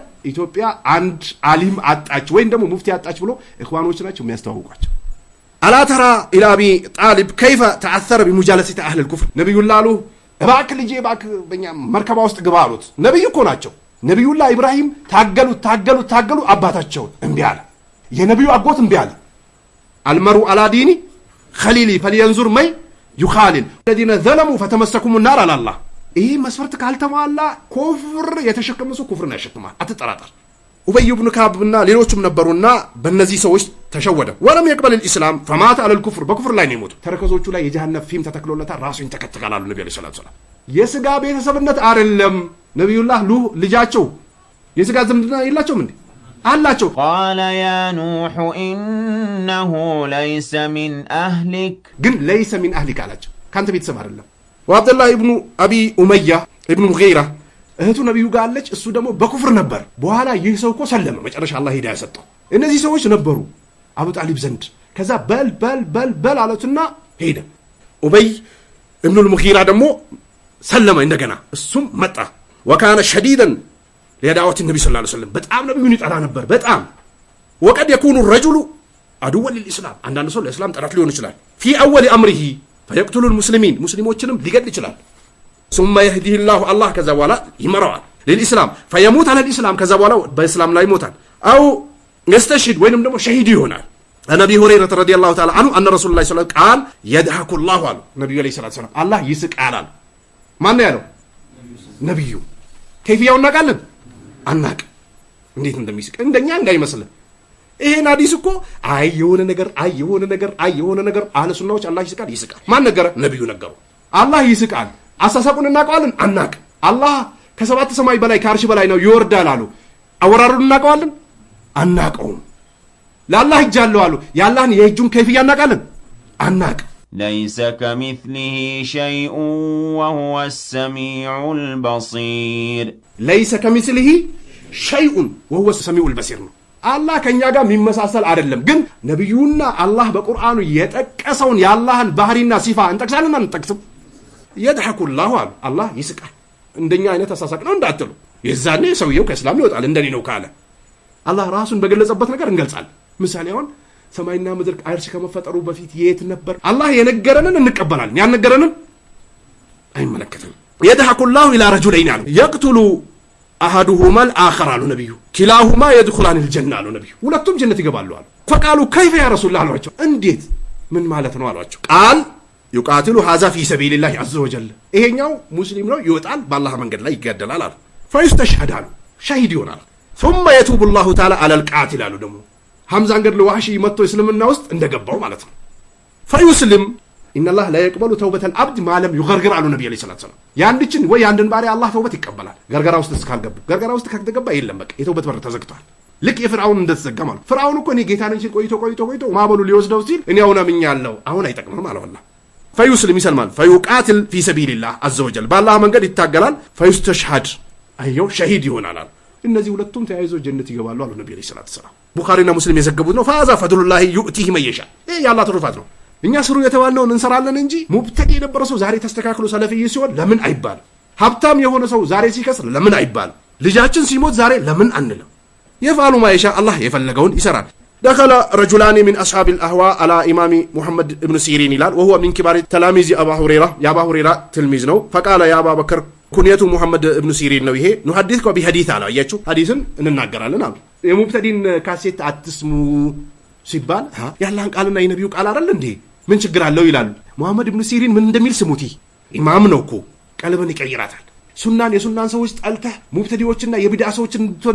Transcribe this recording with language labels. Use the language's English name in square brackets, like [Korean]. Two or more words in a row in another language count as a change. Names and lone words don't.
[Amharic] ኢትዮጵያ አንድ አሊም አጣች ወይም ደግሞ ሙፍቲ አጣች ብሎ ኢኽዋኖች ናቸው የሚያስተዋውቋቸው። [Arabic] ألا ترى إلى أبي طالب كيف تأثر بمجالسة أهل الكفر [Amharic] ነብዩላህ አሉ እባክህ ልጄ እባክህ በእኛ መርከባ ውስጥ ግባ አሉት። ነብዩ እኮ ናቸው። ነብዩላህ ኢብራሂም ታገሉ አባታቸውን እምቢ አለ። የነብዩ አጎት እምቢ አለ። [Arabic] المرء على دين خليله فلينظر من يخالل الذين ظلموا فتمسكم النار على الله። [Amharic] ይሄ መስፈርት ካልተሟላ ኩፍር የተሸከመ ሰው ኩፍርን ያሸክማል፣ አትጠራጠር። ኡበይ ኢብኑ ካዕብና ሌሎችም ነበሩና በእነዚህ ሰዎች ተሸወደ። [Arabic] ولم يقبل الاسلام فمات على الكفر [Amharic] በኩፍር ላይ ነው የሞተው። ተረከዞቹ ላይ የጀሃነም ፊም ተተክሎለታል። ራሱን ይንተከተካሉ ነብዩ [Arabic] صلى الله عليه وسلم። [Amharic] የስጋ ቤተሰብነት አይደለም። ነብዩላህ ልጃቸው የስጋ ዝምድና የላቸውም እንዴ? አላቸው። [Arabic] قال يا نوح انه ليس من اهلك [Amharic] ግን [Arabic] ليس من اهلك [Amharic] አላቸው። ካንተ ቤተሰብ አይደለም። ወአብዱላህ ኢብኑ አቢ ኡመያ ኢብኑ ሙጊራ እህቱ ነብዩ ጋር አለች። እሱ ደግሞ በኩፍር ነበር። በኋላ ይህ ሰው እኮ ሰለመ። መጨረሻ አላህ ሂዳያ ሰጠው። እነዚህ ሰዎች ነበሩ አቡ ጣሊብ ዘንድ። ከዛ በል አለቱና ሄደ። ኡበይ ኢብኑ ሙጊራ ደግሞ ሰለመ እንደገና። እሱም መጣ። [Arabic] وكان شديدا لدعوة [Amharic] ነብዩ ሰለላሁ [Arabic] عليه وسلم [Amharic] በጣም ነብዩን ይጠላ ነበር። በጣም [Arabic] وقد يكون الرجل عدوا للاسلام [Amharic] አንዳንድ ሰው ለእስላም ጠላት ሊሆን ይችላል። [Arabic] في اول امره فيقتل المسلمين [Amharic] ሙስሊሞችንም ሊገድል ይችላል። [Arabic] ثم يهديه الله [Amharic] ከዛ በኋላ ይመራዋል [Arabic] للاسلام فيموت على الاسلام [Amharic] ከዛ በኋላ በእስላም ላይ ይሞታል። [Arabic] او يستشهد [Amharic] ወይንም ደግሞ ሸሂድ ይሆናል። ነብዩ ሁረይራ [Arabic] رضي الله تعالى عنه ان رسول الله صلى الله عليه وسلم قال يضحك الله [Amharic] አሉ ነብዩ [Arabic] عليه الصلاة والسلام [Amharic] አላህ ይስቃል አሉ። ማን ያለው? ነብዩ። ከይፍያውን እናውቃለን? አናቅ። እንዴት እንደሚስቅ እንደኛ እንዳይመስልን። ይሄን ሐዲስ እኮ የሆነ ነገር አህለ ሱናዎች አላህ ይስቃል። ማን ነገረ? ነብዩ ነገሩ። አላህ ይስቃል። አሳሳቁን እናውቀዋለን? አናቅ። አላህ ከሰባት ሰማይ በላይ ከአርሽ በላይ ነው ይወርዳል አሉ። አወራሩን እናውቀዋለን? አናቀውም። ለአላህ እጅ አለው አሉ። የአላህን የእጁን ከይፍያ እናውቃለን? አናቅ። [Arabic] ليس كمثله شيء وهو السميع البصير ليس كمثله شيء وهو السميع البصير [Amharic] ነው። አላህ ከኛ ጋር የሚመሳሰል አይደለም። ግን ነብዩና አላህ በቁርአኑ የጠቀሰውን የአላህን ባህሪና ሲፋ እንጠቅሳለን አንጠቅስም? [Arabic] يضحك الله [Amharic] አሉ። አላህ ይስቃል። እንደኛ አይነት አሳሳቅ ነው እንዳትሉ። የዛኔ ሰውየው ከእስላም ይወጣል እንደኔ ነው ካለ አላህ ራሱን በገለጸበት ነገር እንገልጻለን። ምሳሌ አሁን ሰማይና ምድር አርሽ ከመፈጠሩ በፊት የት ነበር? አላህ የነገረንን እንቀበላለን፣ ያነገረንን አይመለከተንም። [Arabic] يضحك الله الى رجلين [Amharic] አሉ [Arabic] يقتل احدهما الاخر [Amharic] አሉ ነብዩ [Arabic] كلاهما يدخلان الجنه [Amharic] አሉ ነብዩ ሁለቱም ጀነት ይገባሉ አሉ። [Arabic] فقالوا كيف يا رسول الله [Amharic] አሏቸው። እንዴት ምን ማለት ነው አሏቸው። ቃል [Arabic] يقاتل هذا في سبيل الله عز وجل [Amharic] ይሄኛው ሙስሊም ነው ይወጣል በአላህ መንገድ ላይ ይገደላል አሉ። فيستشهد አሉ ሸሂድ ይሆናል። [Arabic] ثم يتوب الله تعالى على القاتل [Amharic] አሉ ደግሞ ሐምዛን ገድሎ ዋህሺ መጥቶ እስልምና ውስጥ እንደገባው ማለት ነው። [Arabic] فيسلم ان الله لا يقبل توبه العبد ما لم يغرغر [Amharic] አሉ ነብዩ [Arabic] صلى الله عليه وسلم። [Amharic] ያንድችን ወይ አንድን ባሪያ አላህ ተውበት ይቀበላል ገርገራ ውስጥ እስካልገቡ። ገርገራ ውስጥ ከተገባ የለም በቃ የተውበት በር ተዘግቷል። ልክ የፍርዓውን እንደተዘጋ ማለት ፍርዓውን እኮ እኔ ጌታን እንጂ ቆይቶ ማበሉ ሊወስደው ሲል እኔ አሁን አምኛለሁ አሁን አይጠቅምም አለ አላህ። فيسلم ይሰልማል [Arabic] فيقاتل في سبيل الله عز وجل [Amharic] በአላህ መንገድ ይታገላል። فيستشهد አየው ሸሂድ ይሆናል። እነዚህ ሁለቱም ተያይዘው ጀነት ይገባሉ አሉ ነብዩ [Arabic] صلى الله عليه وسلم። [Amharic] ቡኻሪና ሙስሊም የዘገቡት ነው። [Arabic] فهذا فضل الله يؤتيه من يشاء [Amharic] ይሄ የአላህ ትሩፋት ነው። እኛ ስሩ የተባልነውን እንሰራለን እንጂ ሙብተዲ የነበረ ሰው ዛሬ ተስተካክሎ ሰለፊይ ሲሆን ለምን አይባል? ሀብታም የሆነ ሰው ዛሬ ሲከስር ለምን አይባል? ልጃችን ሲሞት ዛሬ ለምን አንልም? [Arabic] يفعل ما يشاء الله [Amharic] የፈለገውን ይሰራል። [Arabic] دخل رجلان من اصحاب الاهواء على امام محمد ابن سيرين [Amharic] ይላል [Arabic] وهو من كبار تلاميذ ابا هريره [Amharic] የአባ ሁረይራ ትልሚዝ ነው። [Arabic] فقال يا ابا بكر [Amharic] ኩንየቱ ሙሐመድ ኢብኑ ሲሪን ነው ይሄ [Arabic] نحدثك بحديث [Amharic] አለ። አያችሁ ሐዲስን እንናገራለን አሉ። የሙብተዲን ካሴት አትስሙ ሲባል ያላህን ቃልና የነብዩ ቃል አይደል እንዴ ምን ችግር አለው ይላሉ። ሙሐመድ ኢብኑ ሲሪን ምን እንደሚል ስሙቲ። ኢማም ነው እኮ ቀልብን ይቀይራታል። የሱናን ሰዎች ጠልተህ ሙብተዲዎችና የቢድዓ ሰዎችን እንድትወድ